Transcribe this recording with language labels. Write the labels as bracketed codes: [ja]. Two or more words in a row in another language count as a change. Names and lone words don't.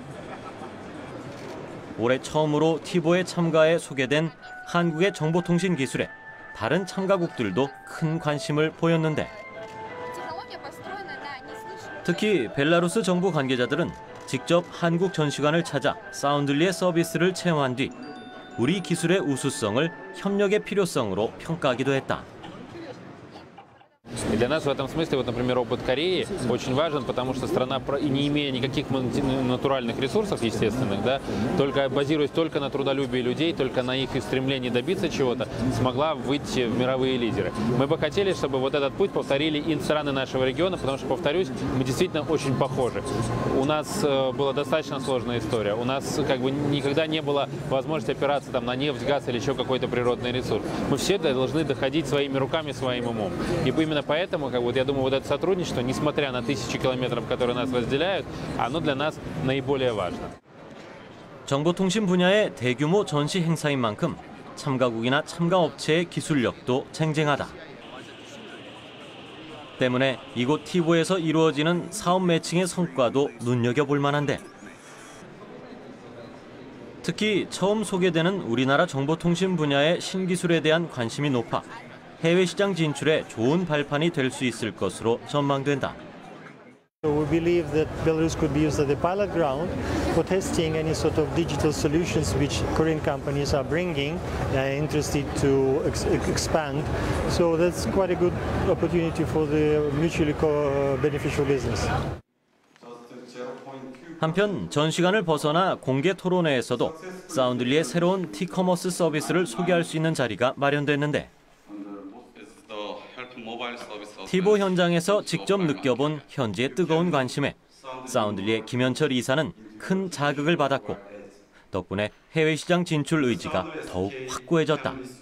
[ko] 올해 처음으로 티보에 참가해 소개된 한국의 정보통신 기술에 다른 참가국들도 큰 관심을 보였는데 특히 벨라루스 정부 관계자들은 직접 한국 전시관을 찾아 사운들리의 서비스를 체험한 뒤 우리 기술의 우수성을 협력의 필요성으로 평가하기도 했다. [ru] И для нас в этом смысле, вот, например, опыт Кореи очень важен, потому что страна, и не имея никаких натуральных ресурсов, естественных, да, только базируясь только на трудолюбии людей, только на их стремлении добиться чего-то, смогла выйти в мировые лидеры. Мы бы хотели, чтобы вот этот путь повторили и страны нашего региона, потому что, повторюсь, мы действительно очень похожи. У нас была достаточно сложная история. У нас как бы никогда не было возможности опираться там на нефть, газ или еще какой-то природный ресурс. Мы все должны доходить своими руками, своим умом. И именно поэтому, как вот, я думаю, вот это сотрудничество, несмотря на тысячи километров, которые нас разделяют, оно для нас наиболее важно. [ko] 정보통신 분야의 대규모 전시 행사인 만큼 참가국이나 참가업체의 기술력도 쟁쟁하다. 때문에 이곳 티보에서 이루어지는 사업 매칭의 성과도 눈여겨볼 만한데 특히 처음 소개되는 우리나라 정보통신 분야의 신기술에 대한 관심이 높아 해외 시장 진출에 좋은 발판이 될 수 있을 것으로 전망된다. [en] We believe that Belarus could be used as a pilot ground for testing any sort of digital solutions which Korean companies are bringing, interested to expand. So that's quite a good opportunity for the mutually beneficial business. [ko] 한편 전시관을 벗어나 공개 토론회에서도 사운들리의 새로운 티커머스 서비스를 소개할 수 있는 자리가 마련됐는데 티보 현장에서 직접 느껴본 현지의 뜨거운 관심에 사운들리의 김현철 이사는 큰 자극을 받았고 덕분에 해외 시장 진출 의지가 더욱 확고해졌다.